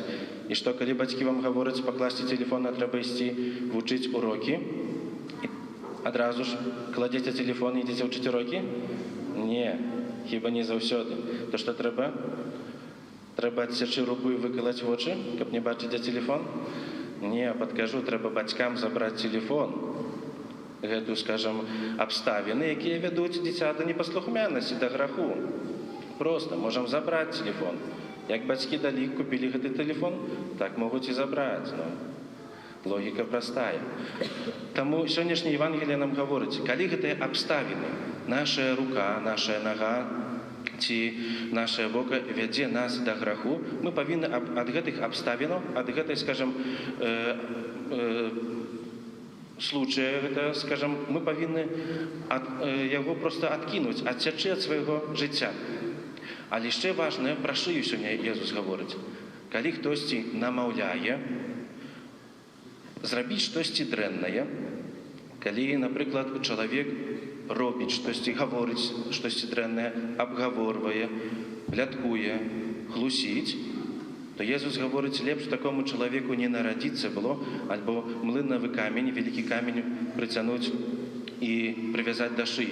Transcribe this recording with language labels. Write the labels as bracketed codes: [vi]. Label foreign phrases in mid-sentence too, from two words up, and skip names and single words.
[uk] І що, коли батьки вам говорять, покласти телефон, а треба йти вчити уроки, одразу ж кладете телефон і йдете вчити уроки? Ні. Хіба не завсёды. То що треба? Треба відсячи руку і виколоти в очі, щоб не бачити телефон? Ні, підкажу, треба батькам забрати телефон. [be] Гэту, скажем, обставины, [uk] які ведуть дитя до непослухмяності, до граху. Просто можемо забрати телефон. Як батьки дали, купили гэты телефон, так можуть і забрати. Ну, логіка простая. Тому сьогоднішнє Євангеліє нам говорить, коли гэты обставины, наша рука, наша нога, ці наша вока веде нас до граху, ми повинні від гэтых обставин, від гэтай, [ru] скажем, случая, это, скажем, мы повинны его просто откинуть, отсячи от своего життя. [uk] Але ще важне, про шию сьогодні Ісус говорить. Коли хтось намовляє, зробити щось дренне, коли, наприклад, чоловік робить щось, говорить щось дренне, обговорює, пліткує, глусить, то Ісус говорить, лепш такому чоловіку не народитися було, або млиновий камінь, великий камінь притягнути і прив'язати до шиї.